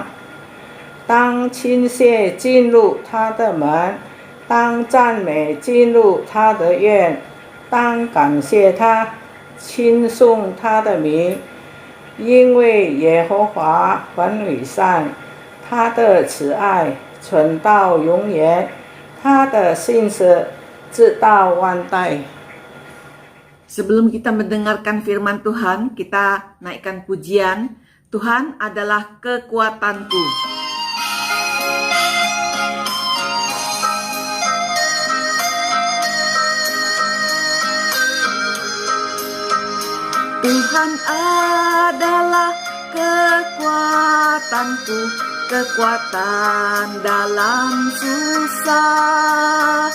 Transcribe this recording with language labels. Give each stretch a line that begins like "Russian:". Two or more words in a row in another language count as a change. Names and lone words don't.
Chinese: 当倾泻进入他的门，当赞美进入他的院，当感谢他，称颂他的名，因为耶和华很美善，他的慈爱存到永远，他的信实直到万代。
Indonesian: Sebelum kita mendengarkan firman Tuhan, kita naikkan pujian. Tuhan adalah kekuatanku. Tuhan adalah kekuatanku, kekuatan dalam susah.